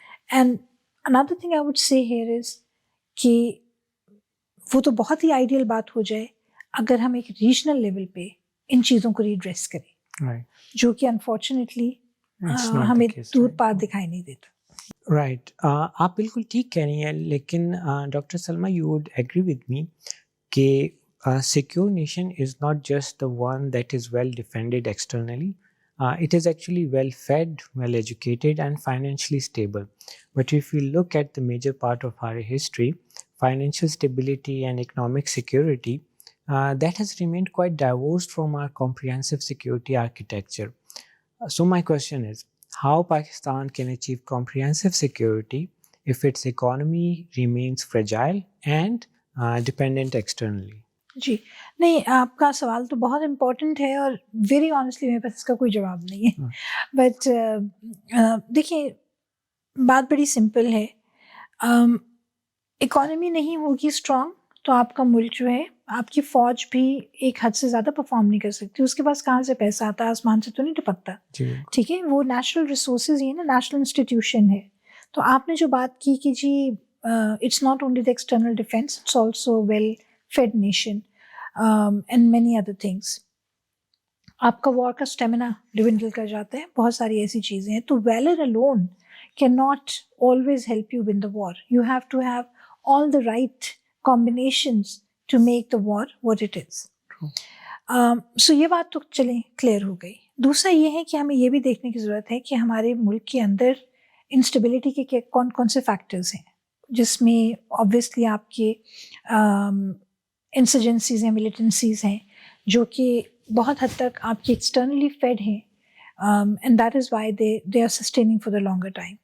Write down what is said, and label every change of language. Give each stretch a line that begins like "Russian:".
English: and another thing I would say here is
Urdu: کہ وہ تو بہت ہی آئیڈیل بات ہو جائے اگر ہم ایک ریجنل لیول پہ ان چیزوں کو ریڈریس کریں, جو کہ انفارچونیٹلی ہمیں دور پار دکھائی نہیں دیتا.
English: right,
Urdu: آپ بالکل ٹھیک کہہ رہی ہیں, لیکن
English: Doctor Salma you would agree with me کہ secure nation is not just the one that is well defended externally. It is actually well fed, well educated and financially stable. But if we look at the major part of our history, financial stability and economic security, that has remained quite divorced from our comprehensive security architecture. So my question is, how Pakistan can achieve comprehensive security if its economy remains fragile and dependent externally?
Urdu: جی نہیں, آپ کا سوال تو بہت important ہے اور very honestly میرے پاس اس کا کوئی جواب نہیں ہے. بٹ دیکھیں بات بڑی سمپل ہے. اکانومی نہیں ہوگی اسٹرانگ تو آپ کا ملک جو ہے, آپ کی فوج بھی ایک حد سے زیادہ پرفارم نہیں کر سکتی. اس کے پاس کہاں سے پیسہ آتا ہے, آسمان سے تو نہیں ٹپکتا. ٹھیک ہے, وہ نیشنل ریسورسز ہی نا, نیشنل انسٹیٹیوشن ہے. تو آپ نے جو بات کی کہ جی
English: It's not only the external defence, it's also well fed nation and many other things.
Urdu: آپ کا وار کا اسٹیمنا ڈیونڈل کر جاتا ہے, بہت ساری ایسی چیزیں ہیں.
English: تو valour alone cannot always help you win the war. You have to have all the right combinations to make the war what it is.
Urdu: So یہ بات تو چلیں کلیئر ہو گئی. دوسرا یہ ہے کہ ہمیں یہ بھی دیکھنے کی ضرورت ہے کہ ہمارے ملک کے اندر انسٹیبلٹی کے کون کون سے فیکٹرز ہیں, جس میں obviously آپ کے انسرجنسیز ہیں, ملیٹنسیز ہیں, جو کہ بہت حد تک آپ کی ایکسٹرنلی فیڈ ہیں,
English: And that is why they are sustaining for the longer time.